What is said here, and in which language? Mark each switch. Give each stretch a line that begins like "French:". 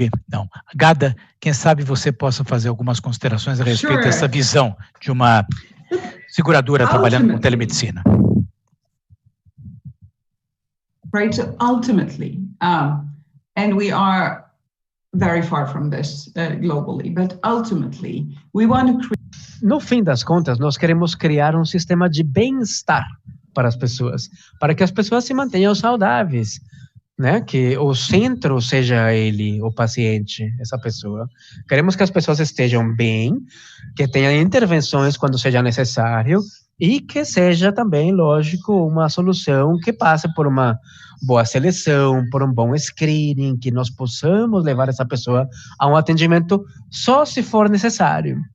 Portuguese: Não. Gada, quem sabe você possa fazer algumas considerações a respeito dessa visão de uma seguradora trabalhando com telemedicina.
English: Right, so ultimately, and we are very far from this globally, but ultimately, we want to create...
Portuguese: No fim das contas, nós queremos criar um sistema de bem-estar para as pessoas, para que as pessoas se mantenham saudáveis, né? Que o centro seja ele, o paciente, essa pessoa. Queremos que as pessoas estejam bem, que tenham intervenções quando seja necessário e que seja também, lógico, uma solução que passe por uma boa seleção, por um bom screening, que nós possamos levar essa pessoa a um atendimento só se for necessário.